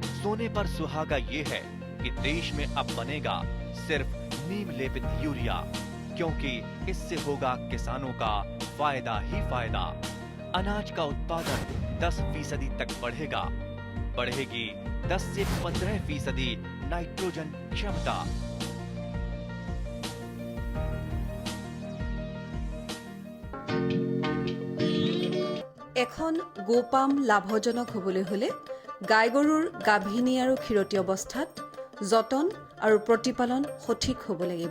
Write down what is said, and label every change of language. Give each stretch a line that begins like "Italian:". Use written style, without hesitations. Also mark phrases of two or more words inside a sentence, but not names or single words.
Hindi: सोने पर सुहागा ये है कि देश में अब बनेगा सिर्फ नीम लेपित यूरिया, क्योंकि इससे होगा किसानों का फायदा ही फायदा। अनाज का उत्पादन 10% तक बढ़ेगा। बढ़ेगी 10 से 15% नाइट्रोजन क्षमता।
Assamese: এখন গোপাম লাভজনক হবলৈ হলে গাই গৰুৰ গাভিনী আৰু ক্ষীৰতী অৱস্থাত যতন আৰু প্ৰতিপালন সঠিক হ'ব লাগিব।